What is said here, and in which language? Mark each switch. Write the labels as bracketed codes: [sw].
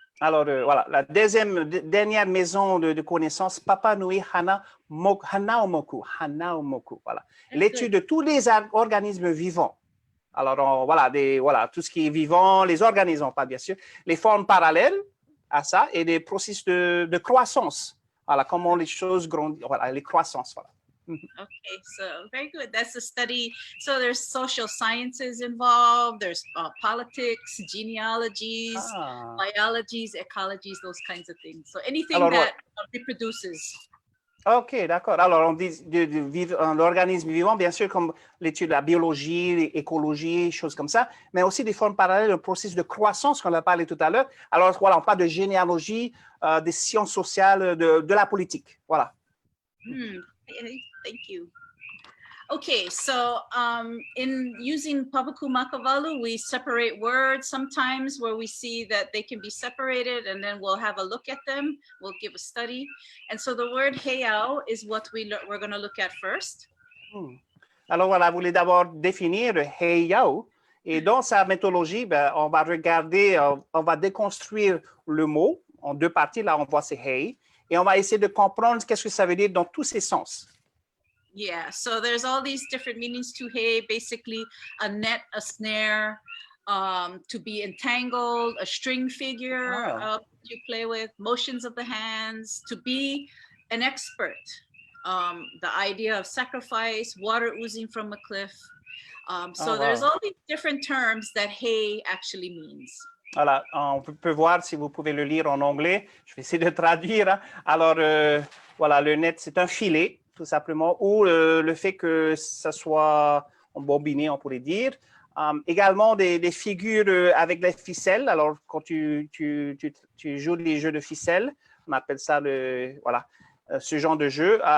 [fr] Alors, voilà, la dernière maison de connaissance, Papa Nui Hanaumoku. Voilà. L'étude de tous les organismes vivants. Alors, voilà, tout ce qui est vivant, les organismes, pas bien sûr, les formes parallèles à ça et des processus de croissance. Voilà, comment les choses grandissent, voilà, les croissances, voilà. [en] Okay, so very good. That's a study. So there's social sciences involved. There's politics, genealogies, biologies, ecologies, those kinds of things. So anything [fr] Alors, [en] that reproduces. [fr] OK, d'accord. Alors, on dit l'organisme vivant, bien sûr, comme l'étude de la biologie, l'écologie, choses comme ça, mais aussi des formes parallèles, le processus de croissance qu'on a parlé tout à l'heure. Alors, voilà, on parle de généalogie, des sciences sociales, de la politique. Voilà. [en] Thank you. Okay, so in using Papaku-Makavalu, we separate words sometimes where we see that they can be separated, and then we'll have a look at them. We'll give a study. And so the word heiau is what we're going to look at first. [fr] Alors voilà, vous voulez d'abord définir le heiau. Et dans sa méthodologie, ben, on va regarder, on va déconstruire le mot en deux parties. Là, on voit c'est hei. Et on va essayer de comprendre qu'est-ce que ça veut dire dans tous ses sens. [en] Yeah, so there's all these different meanings to hei, basically a net, a snare, to be entangled, a string figure you play with, motions of the hands, to be an expert, the idea of sacrifice, water oozing from a cliff. So there's all these different terms that hei actually means. [fr] Voilà, on peut voir si vous pouvez le lire en anglais. Je vais essayer de traduire. Hein. Alors, voilà, le net, c'est un filet, tout simplement, ou le fait que ça soit embobiné, on pourrait dire. Également, des figures avec des ficelles. Alors, quand tu joues des jeux de ficelles, on appelle ça ce genre de jeu.